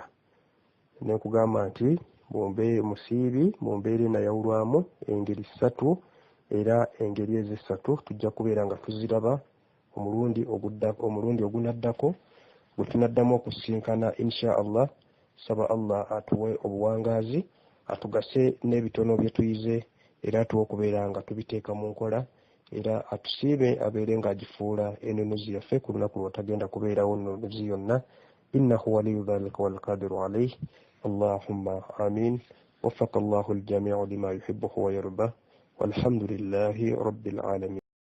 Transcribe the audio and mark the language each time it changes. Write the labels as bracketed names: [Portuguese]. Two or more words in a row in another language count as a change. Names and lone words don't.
[Ganda] Ne kugamba nti musiibi mu mbeera eno ayawulwamu engeri ssatu, era engeri ezo essatu tujja kubeera nga tuziraba omulundi ogunaddako bwe tunaddamu okusinkana [Arabic] إن شاء الله. [Ganda] Saba Allah atuwe obuwangaazi, atugase n'ebitono bye tuyize, era atuwe okubeera nga tubiteeka mu nkola, era atusiibe abeere ng'agifuula ennunuzi yaffe ku lunaku lw'otagenda kubeerawo nnunuzi yonna. [Arabic] إنه ولي ذلك والقادر عليه. اللهم آمين. وفق الله الجميع لما يحبه ويرضى. والحمد لله رب العالمين.